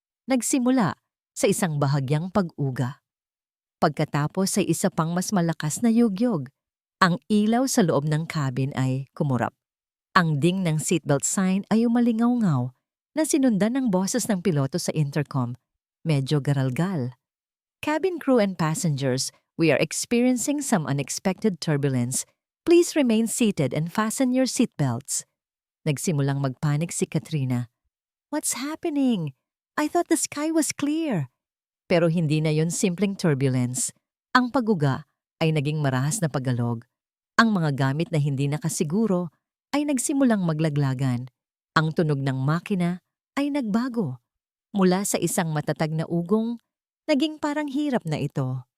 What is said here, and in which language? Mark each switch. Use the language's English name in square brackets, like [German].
[Filipino] Nagsimula sa isang bahagyang pag-uga. Pagkatapos ay isa pang mas malakas na yugyog. Ang ilaw sa loob ng cabin ay kumurap. Ang ding ng seatbelt sign ay umalingaw-ngaw na sinundan ng boses ng piloto sa intercom. Medyo garalgal. [English] Cabin crew and passengers, we are experiencing some unexpected turbulence. Please remain seated and fasten your seatbelts. [Filipino] Nagsimulang magpanik si Katrina. [English] What's happening? I thought the sky was clear. [Filipino] Pero hindi na yon simpleng turbulence. Ang paguga ay naging marahas na pagalog. Ang mga gamit na hindi nakasiguro ay nagsimulang maglaglagan. Ang tunog ng makina ay nagbago. Mula sa isang matatag na ugong, naging parang hirap na ito.